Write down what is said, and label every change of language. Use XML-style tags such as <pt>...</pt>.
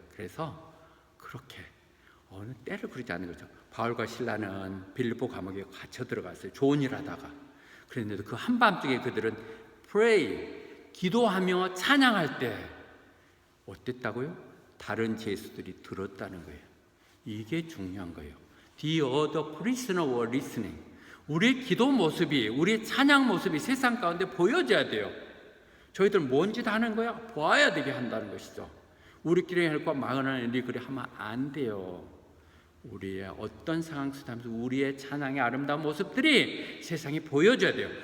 <ko>그래서 그렇게 어느 때를 부르지 않는 거죠. 바울과 실라는 빌립보 감옥에 갇혀 들어갔어요. 좋은 일 하다가. 그랬는데 그 한밤중에 그들은 pray, 기도하며 찬양할 때 어땠다고요? 다른 제수들이 들었다는 거예요. 이게 중요한 거예요.</ko> <en>The other prisoner were listening.</en> <ko>우리의 기도 모습이, 우리의 찬양 모습이 세상 가운데 보여져야 돼요. 저희들 뭔 짓 하는 거야? 보아야 되게 한다는 것이죠. 우리끼리 할거 망하는 일이 그래 하면 안 돼요. 우리의 어떤 상황 속에서 우리의 찬양의 아름다운 모습들이 세상에 보여줘야 돼요.</ko>